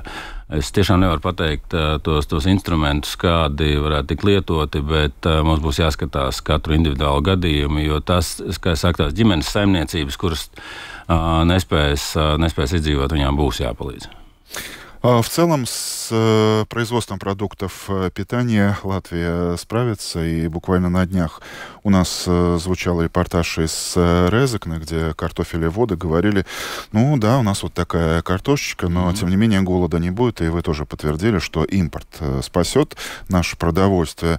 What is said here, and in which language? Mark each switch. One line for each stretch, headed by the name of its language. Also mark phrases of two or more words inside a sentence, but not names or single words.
Latvian: Es tiešām nevaru pateikt tos instrumentus, kādi varētu tikt lietoti, bet mums būs jāskatās katru individuālu gadījumu, jo tas, kā es saku, tās ģimenes saimniecības, kuras nespēs издzīvot, viņām būs jāpalīdz.
Russian: В целом с производством продуктов питания Латвия справится, и буквально на днях у нас звучал репортаж из Резекна, где картофелеводы говорили, ну да, у нас вот такая картошечка, но тем не менее голода не будет, и вы тоже подтвердили, что импорт спасет наше продовольствие.